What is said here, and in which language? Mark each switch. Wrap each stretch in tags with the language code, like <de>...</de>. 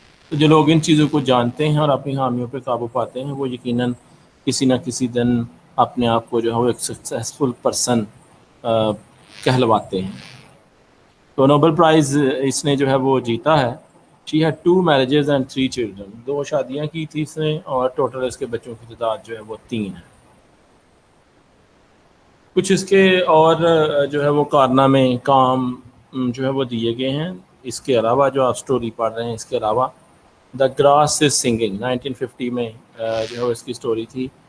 <ur>تو جو لوگ ان چیزوں کو جانتے ہیں اور اپنی خامیوں پہ قابو پاتے ہیں وہ یقیناً کسی نہ کسی دن اپنے آپ کو جو ہے وہ ایک سکسیزفل پرسن کہلواتے ہیں. تو نوبل پرائز اس نے جو ہے وہ جیتا ہے.</ur> <en>She had 2 marriages and 3 children.</en> <ur>2 شادیاں کی تھی اس نے اور ٹوٹل اس کے بچوں کی تعداد جو ہے وہ 3 ہے. کچھ اس کے اور جو ہے وہ کارنامے کام جو ہے وہ دیے گئے ہیں. اس کے علاوہ جو آپ سٹوری پڑھ رہے ہیں اس کے علاوہ دا گراس از سنگنگ 1950 میں جو ہے اس کی سٹوری تھی.</ur>